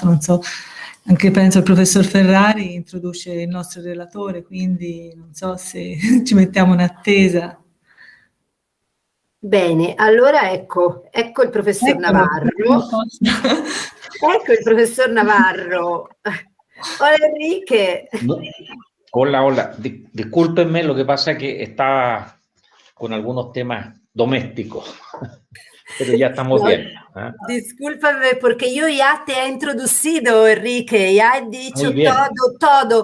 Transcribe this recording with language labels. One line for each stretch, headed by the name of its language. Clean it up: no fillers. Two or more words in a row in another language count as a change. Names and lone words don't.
Italian: Non so, anche penso il professor Ferrari introduce il nostro relatore, quindi non so se ci mettiamo in attesa. Bene, allora ecco il professor Navarro. Ecco il professor Navarro.
Spanish: Hola, Enrique. No, hola. Discúlpenme, lo que pasa es que estaba con algunos temas domésticos, pero ya estamos bien. Discúlpame porque yo ya te he introducido, Enrique, ya he dicho todo.